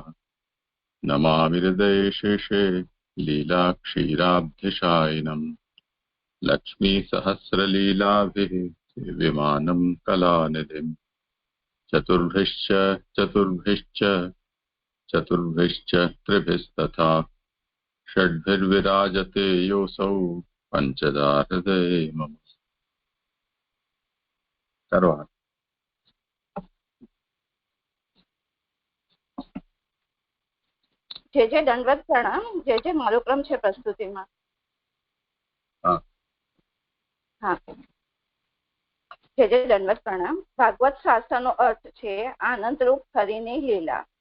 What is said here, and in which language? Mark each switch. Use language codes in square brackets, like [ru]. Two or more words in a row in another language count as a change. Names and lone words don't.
[sa] नमामि हृदये शेषे लीलाक्षीराब्धिशायिनम् लक्ष्मीसहस्रलीलाभिः सेव्यमानं कलानिधिम्। चतुर्भिश्च त्रिभिस्तथा षड्भिर्विराजते योऽसौ पञ्चदा हृदये मम। सर्वात् [gu] જે દંડવત પ્રણામ. જે મારો ક્રમ છે પ્રસ્તુતિમાં. જે દંડવત પ્રણામ. ભાગવત શાસ્ત્રનો અર્થ છે આનંદરૂપ હરિની લીલા.